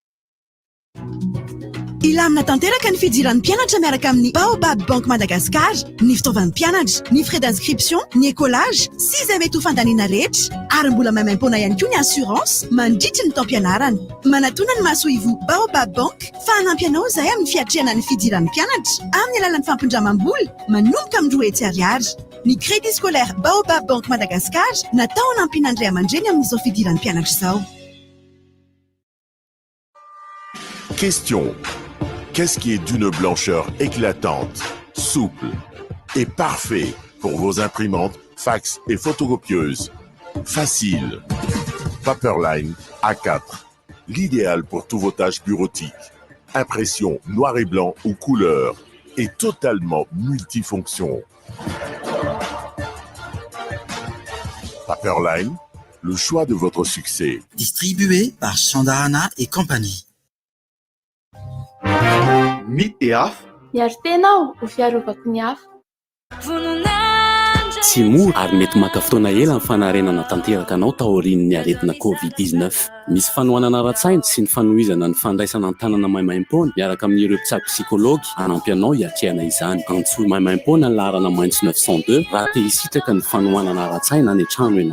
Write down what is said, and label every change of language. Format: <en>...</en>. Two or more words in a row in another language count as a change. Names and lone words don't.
<mg>Ilamina tanteraka ny fidiran'ny mpianatra miaraka amin'ny Baobab Bank Madagascar, ny fitaovan'ny mpianatra, ny</mg> <fr>frais d'inscription,</fr> <mg>ny écolage, sy izay mety ho fandaniana rehetra, ary mbola maimaim-poana ihany koa ny assurance mandritra ny taom-pianarana. Manatona ny mahasoa Baobab Bank fa hanampy anao izay amin'ny fiatrehana ny fidiran'ny mpianatra amin'ny alalan'ny fampindramam-bola manomboka amin'ny 2 hetsy ariary. Ny</mg> <fr>crédit scolaire</fr> <mg>Baobab Bank Madagascar natao hanampiana ny ray aman-dreny amin'izao fidiran'ny mpianatra izao.</mg> <fr>Question. Qu'est-ce qui est d'une blancheur éclatante, souple et parfait pour vos imprimantes, fax et photocopieuses? Facile. Paperline A4. L'idéal pour tous vos tâches bureautiques. Impression noir et blanc ou couleur et totalement multifonction. Paperline, le choix de votre succès. Distribué par Chandarana et compagnie.</fr> <mg>Mity hafa miaro tenao ho fiarovako ny hafa tsy mora ary mety maka fotoana ela amin'ny fanarenana tanteraka anao taorian'ny aretina COVID-19 misy fanohanana ara-tsaina sy ny fanohizana ny fandraisana an-tanana maimaim-poana miaraka amin'ireo mpitsabo psikôlôgy hanampy anao hiatrehana izany antsoy maimaim-poana ny laharana maintso 902 raha te hisitraka ny fanohanana ara-tsaina any an-trano ianao</mg>